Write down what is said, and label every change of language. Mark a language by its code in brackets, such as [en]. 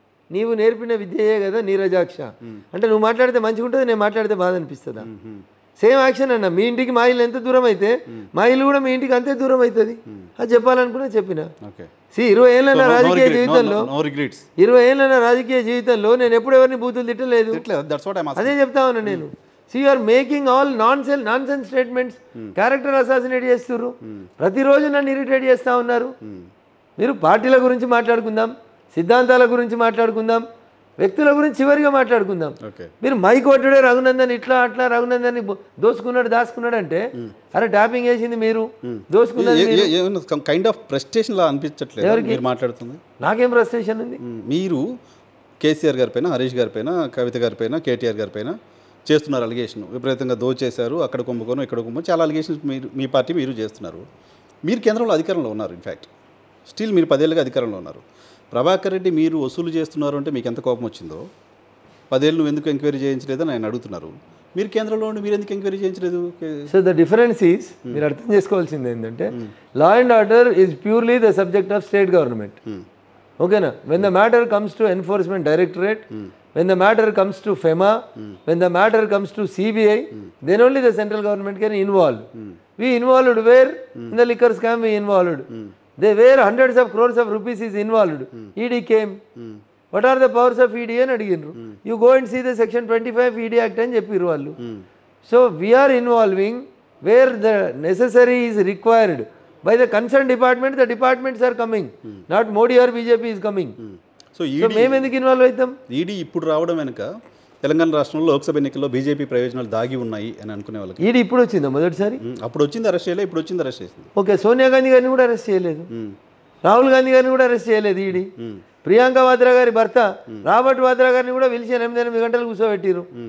[te] నీవు నేర్పిన విద్యయే కదా నీరజాక్ష అంటే, నువ్వు మాట్లాడితే మంచిగా ఉంటుంది, నేను మాట్లాడితే బాధ అనిపిస్తుందా? సేమ్ యాక్షన్ అన్న. మీ ఇంటికి మా ఇల్లు ఎంత దూరం అయితే మా ఇల్లు కూడా మీ ఇంటికి అంతే దూరం అవుతుంది. అది చెప్పాలనుకున్నా చెప్పిన. 20 ఏళ్ళ రాజకీయ జీవితంలో 20 ఏళ్ళ రాజకీయ జీవితంలో నేను ఎప్పుడు ఎవరిని బూతులు తిట్టలేదు. అదే చెప్తా ఉన్నా నేను. [en] See, you are making all nonsense statements. [te] Character assassinate చేస్తున్నారు. ప్రతిరోజు నన్ను ఇరిటేట్ చేస్తూ ఉన్నారు. మీరు పార్టీల గురించి మాట్లాడుకుందాం, సిద్ధాంతాల గురించి మాట్లాడుకుందాం, వ్యక్తుల గురించి చివరిగా మాట్లాడుకుందాం. మీరు మైక్ కొట్టుడే రఘునందన్ ఇట్లా అట్లా రఘునందన్ దోసుకున్నాడు దాచుకున్నాడు అంటే, అరే ట్యాపింగ్ చేసింది మీరు, దోసుకున్నది కైండ్ ఆఫ్ ఫ్రస్ట్రేషన్ లా అనిపించట్లేదు మీరు మాట్లాడుతుంది. నాకేం ఫ్రస్ట్రేషన్ ఉంది? మీరు కేసీఆర్ గారి పైన, హరీష్ గారి పైన, కవిత గారి పైన, కేటీఆర్ గారి పైన చేస్తున్నారు అలిగేషన్. విపరీతంగా దోచేశారు, అక్కడ కుంభకోణం, ఇక్కడ కుంభకోణం, చాలా అలిగేషన్స్ మీ పార్టీ మీరు చేస్తున్నారు. మీరు కేంద్రంలో అధికారంలో ఉన్నారు. ఇన్ఫ్యాక్ట్ స్టిల్ మీరు 10 ఏళ్ళుగా అధికారంలో ఉన్నారు. ప్రభాకర్ రెడ్డి మీరు వసూలు చేస్తున్నారు అంటే మీకు ఎంత కోపం వచ్చిందో, 10 ఏళ్ళు నువ్వు ఎందుకు ఎంక్వైరీ చేయించలేదని ఆయన అడుగుతున్నారు. మీరు కేంద్రంలో ఉండి మీరు ఎందుకు enquiry చేయించలేదు? [en] so the difference is, [te] మీరు అర్థం చేసుకోవాల్సింది ఏంటంటే, [en] Law and order is purely the subject of state government. [te] ఓకేనా? [en] When the matter comes to enforcement directorate, when the matter comes to FEMA, when the matter comes to CBI, then only the central government can involve. We involved where? In the liquor scam we involved. They were hundreds of crores of rupees is involved. ED came. What are the powers of ED [te] అని అడిగినారు. [en] You go and see the section 25 ED Act [te] అని చెప్పిరు వాళ్ళు. [en] So we are involving where the necessary is required by the concerned department. The departments are coming, not Modi or BJP is coming. [te] So మేము ఎందుకు involve అవుతాం? ED ఇప్పుడు రావడం వెనుక తెలంగాణ రాష్ట్రంలో లోక్సభ ఎన్నికల్లో బీజేపీ ప్రయోజనాలు దాగి ఉన్నాయి అని అనుకునే వాళ్ళకి ఈడీ ఇప్పుడు వచ్చిందా? మొదటిసారి అప్పుడు వచ్చింది, అరెస్ట్ చేయలేదు. ఇప్పుడు వచ్చింది, అరెస్ట్ చేసింది. ఓకే, సోనియా గాంధీ గారిని కూడా అరెస్ట్ చేయలేదు, రాహుల్ గాంధీ గారిని కూడా అరెస్ట్ చేయలేదు ఈడీ. ప్రియాంక వాద్రా గారి భర్త రాబర్ట్ వాద్రా గారిని కూడా పిలిచి 8 గంటలు కూర్చోబెట్టిరు.